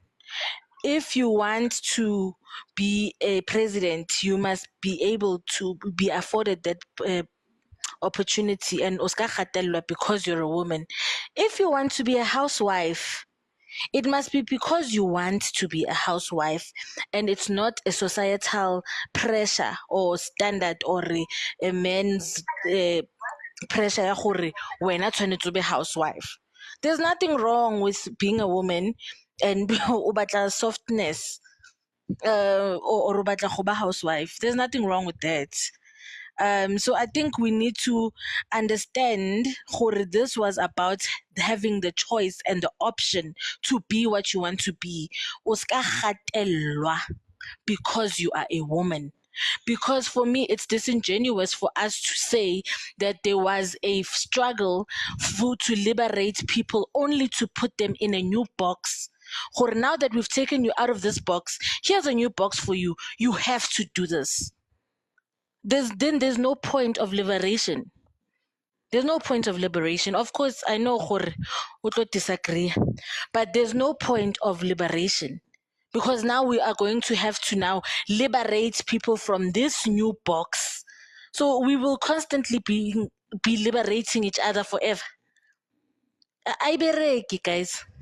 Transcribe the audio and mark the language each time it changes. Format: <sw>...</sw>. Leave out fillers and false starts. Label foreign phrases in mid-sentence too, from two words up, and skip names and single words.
<en>If you want to be a president, you must be able to be afforded that opportunity and</en> <nso>oska gatelelwa</nso> <en>because you're a woman. If you want to be a housewife, it must be because you want to be a housewife and it's not a societal pressure or standard or a man's pressure</en> <nso>ya gore wena tshwanetse</nso> <en>to be housewife. There's nothing wrong with being a woman and</en> <nso>o batla</nso> <en>softness or</en> <nso>o batla go ba</nso> <en>housewife. There's nothing wrong with that. So I think we need to understand gore this was about having the choice and the option to be what you want to be.</en> <nso>O ska gatelelwa</nso> <en>because you are a woman. Because for me, it's disingenuous for us to say that there was a struggle to liberate people only to put them in a new box. Or now that we've taken you out of this box, here's a new box for you. You have to do this. There's no point of liberation. There's no point of liberation. Of course, I know gore</en> <nso>o tlo</nso> <en>disagree, but there's no point of liberation. Because now we are going to have to now liberate people from this new box. So we will constantly be liberating each other forever.</en> <nso>I bereke, guys.</nso>